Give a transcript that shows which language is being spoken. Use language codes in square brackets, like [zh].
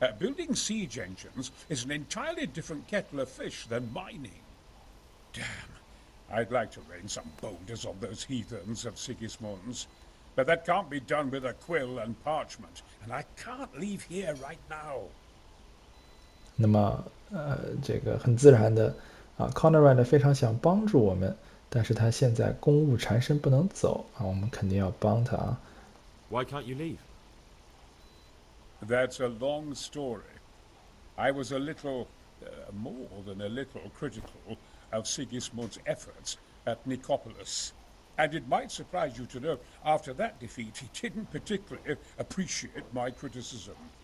[en] Building siege engines is an entirely different kettle of fish than mining. Damn, I'd like to rain some boulders on those heathens of Sigismund's. But that can't be done with a quill and parchment, and I can't leave here right now. [zh] 那么，这个很自然的Conrad 非常想帮助我们，但是他现在公务缠身不能走我们肯定要帮他啊。 [en] Why can't you leave? That's a long story. I was a little, more than a little, critical of Sigismund's efforts at Nicopolis. And it might surprise you to know, after that defeat, he didn't particularly appreciate my criticism.